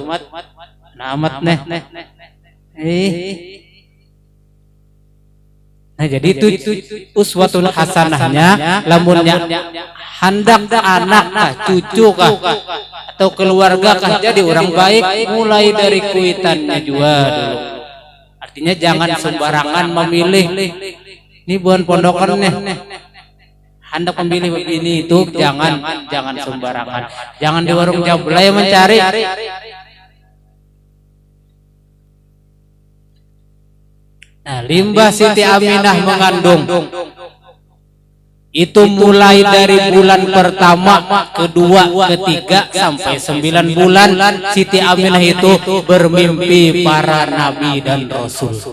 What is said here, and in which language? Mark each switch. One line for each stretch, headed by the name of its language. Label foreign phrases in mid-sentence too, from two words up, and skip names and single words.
Banjar: Namat neh. Nah jadi itu
Arabic: أسوة حسنة
Banjar: lamunnya hendak anak cucu kah atau keluarga kah jadi orang baik mulai dari kuitannya juga dulu.
Indonesian: Artinya jangan sembarangan memilih. Ini bukan pondokan nih. Hendak memilih begini itu jangan sembarangan. Jangan di warung jablay mencari. Nah, limbah Siti Aminah mengandung itu mulai dari bulan pertama, kedua, ketiga sampai 9 bulan Siti Aminah itu bermimpi para nabi dan rasul.